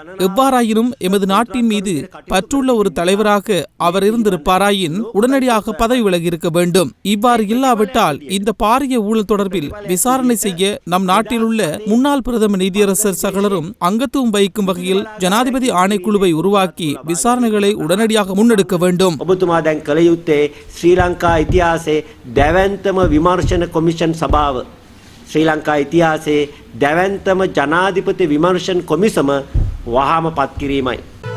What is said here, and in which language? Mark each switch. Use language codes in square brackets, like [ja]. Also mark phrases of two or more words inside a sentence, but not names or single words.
[ta] எவ்வாறாயினும் எமது நாட்டின் மீது பற்றுள்ள ஒரு தலைவராக அவர் இருந்திருப்பாராயின் உடனடியாக பதவி விலகி இருக்க வேண்டும். இவ்வாறு இல்லாவிட்டால் இந்த பாரிய ஊழல் தொடர்பில் விசாரணை செய்ய நம் நாட்டில் உள்ள முன்னாள் பிரதம நீதியரசர் சகலரும் அங்கத்துவம் வகிக்கும் வகையில் ஜனாதிபதி ஆணைக்குழுவை உருவாக்கி விசாரணைகளை உடனடியாக முன்னெடுக்க வேண்டும். [si] ඔබතුමා දැන් කළ යුත්තේ ශ්‍රී ලංකා ඉතිහාසයේ දැවැන්තම විමර්ශන කොමිෂන් සභාව, ශ්‍රී ලංකා ඉතිහාසයේ දැවැන්තම ජනාධිපති විමර්ශන කොමිසම වහාම පත් කිරීමයි.